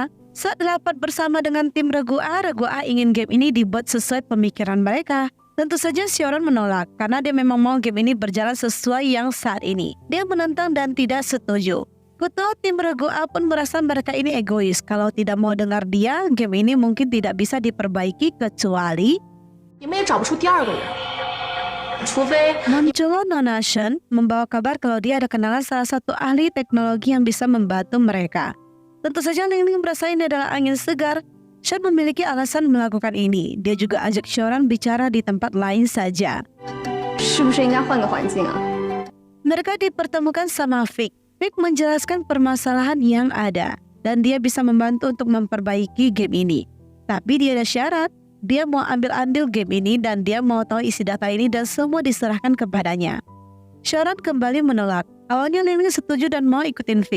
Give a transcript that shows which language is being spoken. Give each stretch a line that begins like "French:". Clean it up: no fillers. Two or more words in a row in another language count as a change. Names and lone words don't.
Indonesian: Saat rapat bersama dengan tim Regu A ingin game ini dibuat sesuai pemikiran mereka. Tentu saja Xiaoran menolak karena dia memang mau game ini berjalan sesuai yang saat ini. Dia menentang dan tidak setuju. Ketua tim Regu A pun merasa mereka ini egois. Kalau tidak mau dengar dia, game ini mungkin tidak bisa diperbaiki kecuali
Chinese: 你们也找不出第二个人，除非
Indonesian: Muncul Nona Shen membawa kabar kalau dia ada kenalan salah satu ahli teknologi yang bisa membantu mereka. Tentu saja Ling Ling merasa ini adalah angin segar. Shen memiliki alasan melakukan ini. Dia juga ajak Xiaoran bicara di tempat lain saja.
Chinese: 是不是应该换个环境啊？
Indonesian: Mereka dipertemukan sama Vic. Vic menjelaskan permasalahan yang ada dan dia bisa membantu untuk memperbaiki game ini. Tapi dia ada syarat. Dia mau ambil andil game ini dan dia mau tahu isi data ini dan semua diserahkan kepadanya. Xiaoran kembali menolak. Awalnya Ling Ling setuju dan mau ikutin Vic.